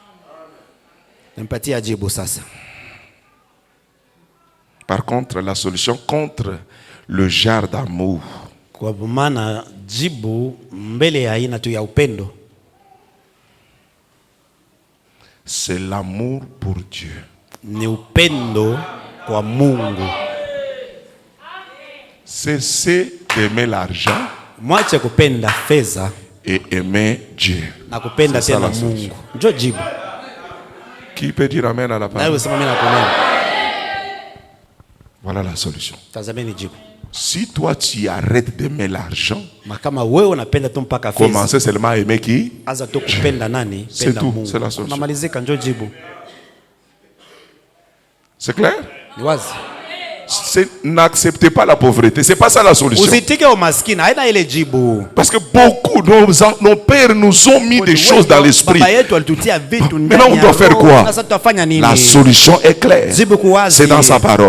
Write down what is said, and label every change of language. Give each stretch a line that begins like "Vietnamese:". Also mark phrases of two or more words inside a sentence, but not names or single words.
French: Par contre, la solution contre le genre d'amour, c'est l'amour pour Dieu.
Swahili: Ni upendo kwa Mungu.
French: Cessez d'aimer l'argent.
Swahili: Mwache kupenda fedha
French: et aimer Dieu.
Swahili: Na kupenda tena Mungu. Ndio jibu.
French: Qui peut dire amen à la parole? Voilà la solution.
Swahili: Tazameni jibu.
French: Si toi tu arrêtes d'aimer l'argent,
Swahili: kama wewe unapenda tu mpaka fedha,
French: commencez seulement à aimer qui?
Swahili: Aza tu kupenda nani?
French: C'est tout, c'est la solution.
Swahili: Namalizika ndio jibu.
French: C'est clair?
Swahili: Niwazi.
French: N'acceptez pas la pauvreté. C'est pas ça la solution. Parce que beaucoup, nos pères nous ont mis des choses dans l'esprit. Maintenant, on doit faire quoi? La solution est claire. C'est dans sa parole.